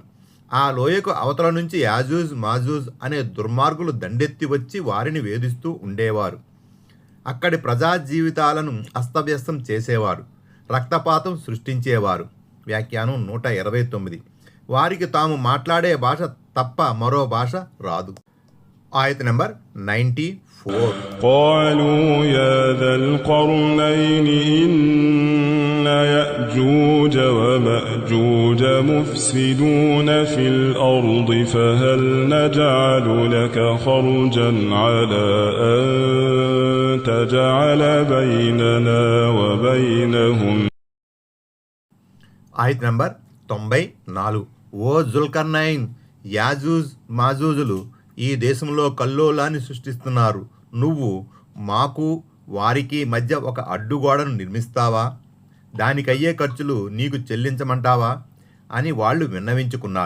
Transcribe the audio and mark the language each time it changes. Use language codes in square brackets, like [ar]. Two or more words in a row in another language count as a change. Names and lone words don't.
[te] ఆ లోయకు అవతల నుంచి యాజూజ్ మాజూజ్ అనే దుర్మార్గులు దండెత్తి వచ్చి వారిని వేధిస్తూ ఉండేవారు. అక్కడి ప్రజా జీవితాలను అస్తవ్యస్తం చేసేవారు. రక్తపాతం సృష్టించేవారు. వ్యాఖ్యానం 129. వారికి తాము మాట్లాడే భాష తప్ప మరో భాష రాదు. ఆయత నంబర్ 94. [ar] قالوا يا ذا القرنين إن يأجوج ومأجوج مفسدون في الأرض فهل نجعل لك خرجا على أن تجعل بيننا وبينهم. [te] ఆయత నంబర్ 94. ఓ జుల్కర్నైన్, యాజూజ్ మాజూజులు ఈ దేశంలో కల్లోలాన్ని సృష్టిస్తున్నారు. నువ్వు మాకు వారికి మధ్య ఒక అడ్డుగోడను నిర్మిస్తావా? దానికయ్యే ఖర్చులు నీకు చెల్లించమంటావా అని వాళ్ళు విన్నవించుకున్నారు.